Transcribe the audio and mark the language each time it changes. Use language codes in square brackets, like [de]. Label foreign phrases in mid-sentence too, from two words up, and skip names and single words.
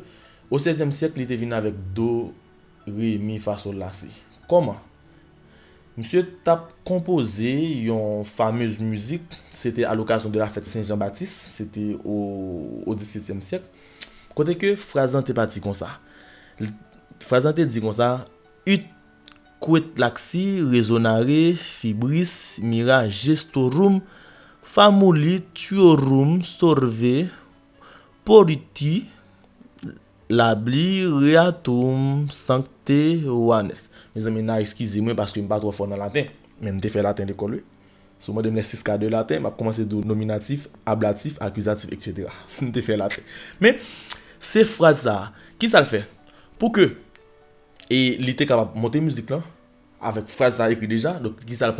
[fr] Au 16e siècle, il était venu avec do, ré, mi, fa, sol, la, si. Comment? Monsieur t'a composé une fameuse musique, c'était à l'occasion de la fête Saint-Jean-Baptiste, c'était au XVIIe siècle. Côté que phrase t'est parti comme ça. Phrase t'est dit comme ça, [la] ut quet laxi resonare fibris mira gestorum famuli tuorum sorve poriti labli reatum sancte Johannes. [fr] Mes amis, excusez-moi parce que je ne suis pas trop fort dans le latin. Même je fais latin de l'école. Si je me 6 cas de latin, je commencer de nominatif, ablatif, accusatif, etc. Je fais latin. Mais ces phrases-là, qui ça le fait? Pour que, et il était capable de monter musique là, avec phrase là écrit déjà, donc qui ça le prend?